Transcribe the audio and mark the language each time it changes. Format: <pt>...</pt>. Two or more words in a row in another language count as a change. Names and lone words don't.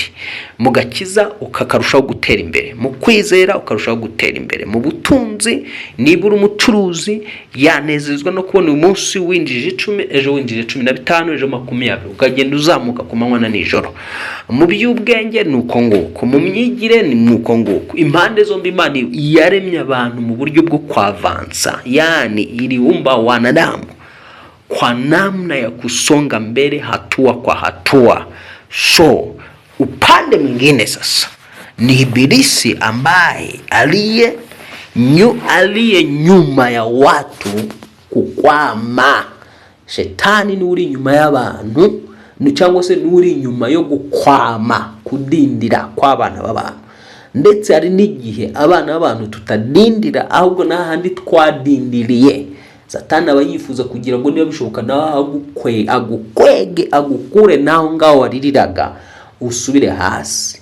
<rw>Mu gakiza ukakarushaho gutera imbere, mu kwizera ukarushaho gutera imbere, mu butunzi nibura umucuruzi yanezezwa no kubona uyu munsi winjije 10, ejo winjije 15, ejo 20, ukagenda uzamuka ku manywa na nijoro. Mu by'ubwenge ni uko nguko, mu myigire ni uko nguko. Impande zombi Imana yaremye abantu mu buryo bwo kwavansa,</rw> <sw>yani iliumba wanadamu kwa namna ya kusonga mbele hatua kwa hatua. So upande mwingine sasa ni ibilisi ambaye aliye nyuma ya watu kukwama.</sw> <rw>Shetani ni uri nyuma y'abantu, cyangwa se ni uri nyuma yo gukwama, kudindira kw'abana b'abantu. Ndetse hari n'igihe abana b'abantu tutadindira, ahubwo n'ahandi twadindiriye. Satani aba yifuza kugira ngo niba bishoboka nawe agukwege, agukure naho ngaho waririraga, usubire hasi.</rw>